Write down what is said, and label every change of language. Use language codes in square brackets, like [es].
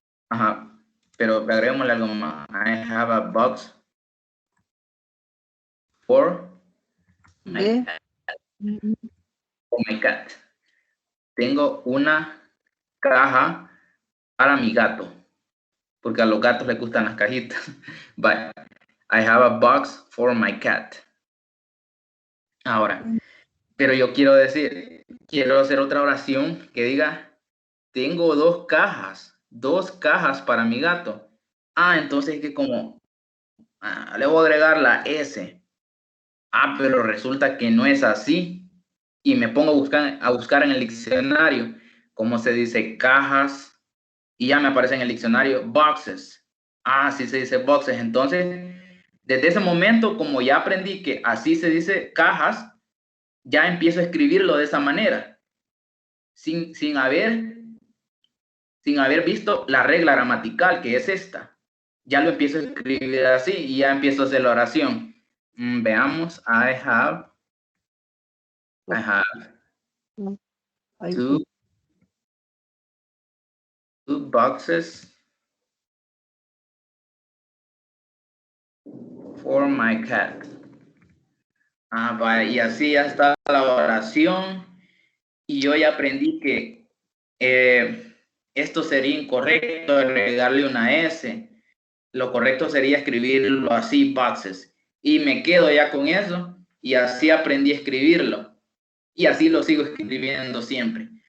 [es] Ajá, pero agreguémosle algo más. [en] I have a box for my cat. For my cat. [es] Tengo una caja para mi gato, porque a los gatos les gustan las cajitas. [en] But I have a box for my cat. [es] Ahora, pero yo quiero decir, quiero hacer otra oración que diga, tengo dos cajas para mi gato. Entonces es que como le voy a agregar la S. Pero resulta que no es así. Y me pongo a buscar en el diccionario cómo se dice cajas. Y ya me aparece en el diccionario boxes. Sí se dice boxes. Entonces, desde ese momento, como ya aprendí que así se dice cajas, ya empiezo a escribirlo de esa manera. Sin haber visto la regla gramatical, que es esta. Ya lo empiezo a escribir así y ya empiezo a hacer la oración. Veamos, [en] I have two boxes for my cat. [es] Y así ya está la oración. Y yo ya aprendí que esto sería incorrecto, agregarle una S. Lo correcto sería escribirlo así, boxes. Y me quedo ya con eso. Y así aprendí a escribirlo. Y así lo sigo escribiendo siempre.